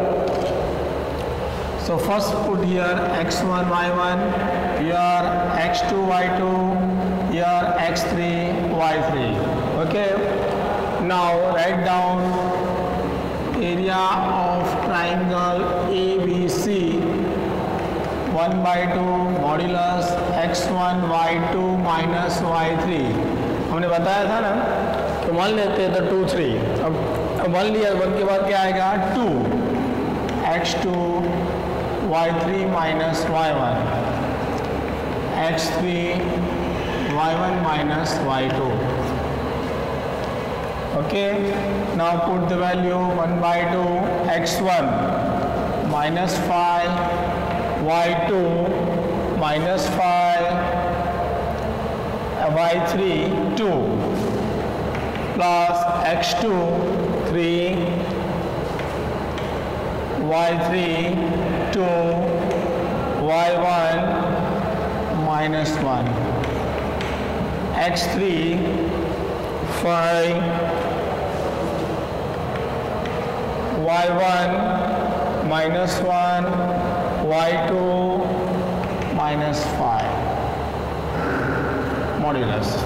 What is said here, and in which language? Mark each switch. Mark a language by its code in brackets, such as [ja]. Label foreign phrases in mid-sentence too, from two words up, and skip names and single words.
[en] So first put here x1 y1, here x2 y2, here x3 y3. Okay, now write down area of triangle ABC. 1/2 मॉड्यूलस x1 y2 minus y3. [hi] हमने बताया था ना, तो 1 लेते हैं तो 2 3. अब 1 लिया, 1 के बाद क्या आएगा 2 [en] x2 y3 minus y1 x3 y1 minus y2. Okay, now put the value 1/2 x1 -5 y2 -5 y3 2 plus x2 3 y3 2 y1 -1 x3 5 y1 -1 y2 -5 modulus.